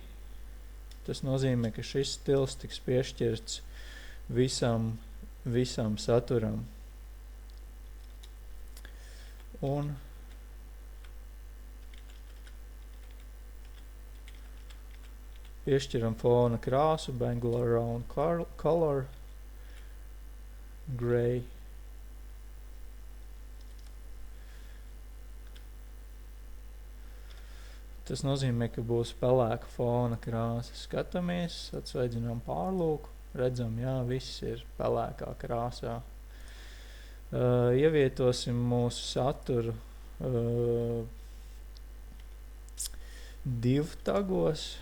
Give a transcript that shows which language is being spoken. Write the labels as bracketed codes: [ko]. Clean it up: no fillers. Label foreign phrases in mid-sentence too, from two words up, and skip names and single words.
[lv] Tas nozīmē, ka šis stils tiks piešķirts visam saturam. Un piešķiram fona krāsu, [en] background color, gray. [lv] Tas nozīmē, ka būs pelēka fona krāsa. Skatāmies, atsveidzinām pārlūku. Redzam, jā, viss ir pelēkā krāsā. Ievietosim mūsu saturu div tagos.